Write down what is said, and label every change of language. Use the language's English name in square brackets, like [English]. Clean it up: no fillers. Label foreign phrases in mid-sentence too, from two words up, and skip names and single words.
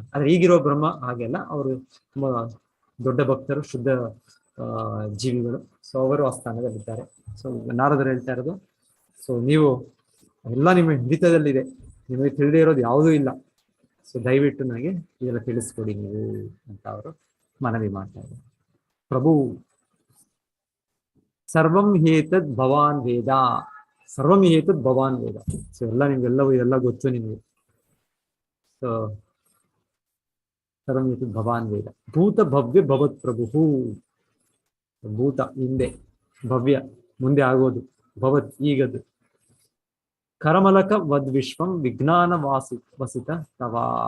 [Kannada] ಆದ್ರೆ ಈಗಿರೋ ಬ್ರಹ್ಮ ಹಾಗೆಲ್ಲ, ಅವರು ತುಂಬಾ ದೊಡ್ಡ ಭಕ್ತರು, ಶುದ್ಧ ಜೀವಿಗಳು. ಸೊ ಅವರು ಆ ಸ್ಥಾನದಲ್ಲಿದ್ದಾರೆ. ಸೊ ನಾರದರು ಹೇಳ್ತಾ ಇರೋದು, ಸೊ ನೀವು ಎಲ್ಲ ನಿಮ್ಮ ಹಿಡಿತದಲ್ಲಿದೆ, ನಿಮಗೆ ತಿಳಿದೇ ಇರೋದು ಯಾವುದೂ ಇಲ್ಲ. ಸೊ ದಯವಿಟ್ಟು ನನಗೆ ಇದೆಲ್ಲ ತಿಳಿಸ್ಕೊಡಿ ನೀವು ಅಂತ ಅವರು ಮನವಿ ಮಾಡ್ತಾ ಇದ್ದಾರೆ. [Sanskrit] ಪ್ರಭು ಸರ್ವಂ ಹೇತದ್ ಭವಾನ್ ವೇದ, ಸರ್ವಂ ಹೇತದ್ ಭವಾನ್ ವೇದ. [Kannada] ಸೊ ನಿಮ್ಗೆಲ್ಲವೂ ಇದೆಲ್ಲ ಗೊತ್ತು ನಿಮಗೆ. ಸೊ [Sanskrit] ಸರ್ವಂ ಹೇತದ್ ಭವಾನ್ ವೇದ. ಭೂತ ಭವ್ಯ ಭವತ್ ಪ್ರಭು. [Kannada] ಭೂತ ಹಿಂದೆ, ಭವ್ಯ ಮುಂದೆ ಆಗೋದು, ಭವತ್ ಈಗದು. [Sanskrit] ಕರಮಲಕ ವದ್ ವಿಶ್ವಂ ವಿಜ್ಞಾನ ವಸಿತ ತವಾ.